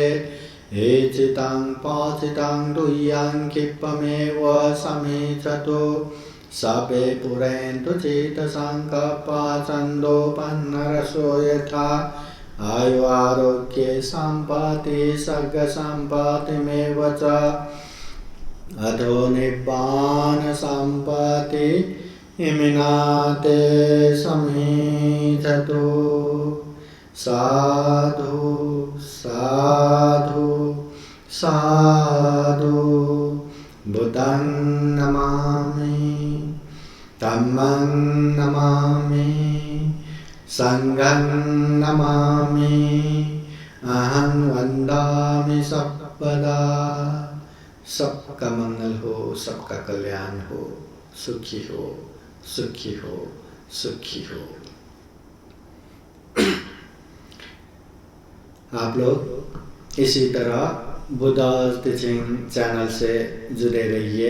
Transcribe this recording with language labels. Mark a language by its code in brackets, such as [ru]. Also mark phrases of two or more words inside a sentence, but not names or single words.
[pi] एचितं पाचितं तुह्यं क्षिप्रमेव समीचतु सभे पुरन्तु चित्तसङ्कल्पा छन्दोपन्नरसो यथा। आयु आरोग्ये सम्पत्ति सर्गसम्पत्तिमेव च अधो निब्बान सम्पत्ति इमिनाते समीधतो साधु साधु साधु बुद्धं नमामि धम्मं नमामि संघं नमामि अहं वन्दामि सर्वदा। [hi] सबका मंगल हो, सबका कल्याण हो, सुखी हो, सुखी हो, सुखी हो। आप लोग इसी तरह बुद्धास टीचिंग चैनल से जुड़े रहिए।